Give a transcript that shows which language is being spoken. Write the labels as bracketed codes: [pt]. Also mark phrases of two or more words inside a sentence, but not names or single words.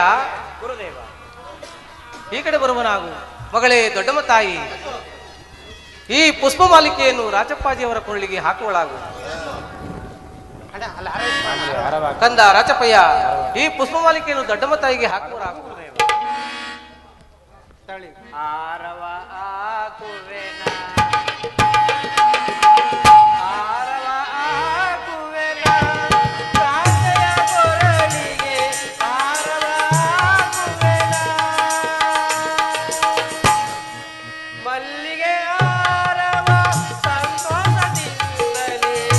[kn] ಗುರುದೇವ. ಈ ಕಡೆ ಬರುವನಾಗು. ಮಗಳೇ ದೊಡ್ಡಮ್ಮ ತಾಯಿ, ಈ ಪುಷ್ಪ ಮಾಲಿಕೆಯನ್ನು ರಾಜಪ್ಪಾಜಿಯವರ ಕೊರಳಿಗೆ ಹಾಕುವಳಾಗು. ಕಂದ ರಾಜಪ್ಪಯ್ಯ, ಈ ಪುಷ್ಪ ಮಾಲಿಕೆಯನ್ನು ದೊಡ್ಡಮ್ಮ ತಾಯಿಗೆ ಹಾಕುವರಾಗು. ಆರವ ಹಾಕುವೆನ, ಆರವ ಹಾಕುವೆನ, ಕಾಂತೆಯ ಕೊರಳಿಗೆ ಆರವ ಹಾಕುವೆನ, ಮಲ್ಲಿಗೆ ಆರವ ಸಂತೋಷದಿಂದಲೇ,